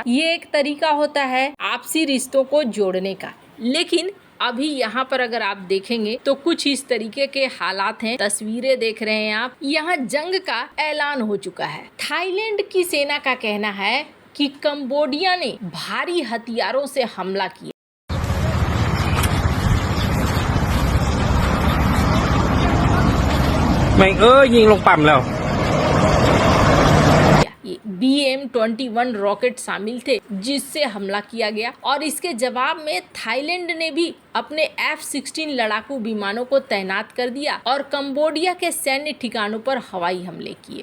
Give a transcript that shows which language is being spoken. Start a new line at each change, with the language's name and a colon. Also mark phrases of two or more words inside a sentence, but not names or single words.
Hindi: ये एक तरीका होता है आपसी रिश्तों को जोड़ने का। लेकिन अभी यहाँ पर अगर आप देखेंगे तो कुछ इस तरीके के हालात हैं। तस्वीरें देख रहे हैं आप, यहाँ जंग का ऐलान हो चुका है। थाईलैंड की सेना का कहना है कि कंबोडिया ने भारी हथियारों से हमला किया।
Thai: แม่งยิงลงปั๊มแล้ว
Hindi: BM-21 रॉकेट शामिल थे जिससे हमला किया गया, और इसके जवाब में थाईलैंड ने भी अपने F-16 लड़ाकू विमानों को तैनात कर दिया और कंबोडिया के सैन्य ठिकानों पर हवाई हमले किए।